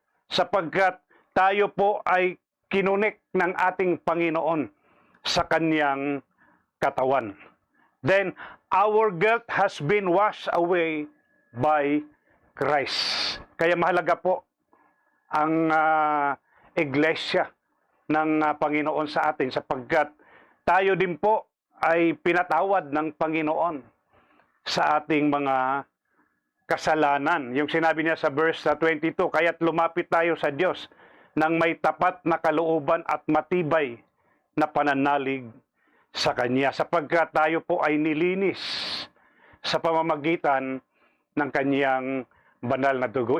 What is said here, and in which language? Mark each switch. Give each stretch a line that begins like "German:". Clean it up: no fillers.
Filipino: Sapagkat tayo po ay kinunik ng ating Panginoon sa kanyang katawan.
English: Then, our guilt has been washed away by Christ.
Filipino: Kaya mahalaga po ang iglesia ng Panginoon sa atin, sapagkat tayo din po ay pinatawad ng Panginoon sa ating mga kasalanan. Yung sinabi niya sa verse 22, kaya't lumapit tayo sa Diyos ng may tapat na kalooban at matibay na pananalig sa Kanya, sapagkat tayo po ay nilinis sa pamamagitan ng Kanyang banal na dugo.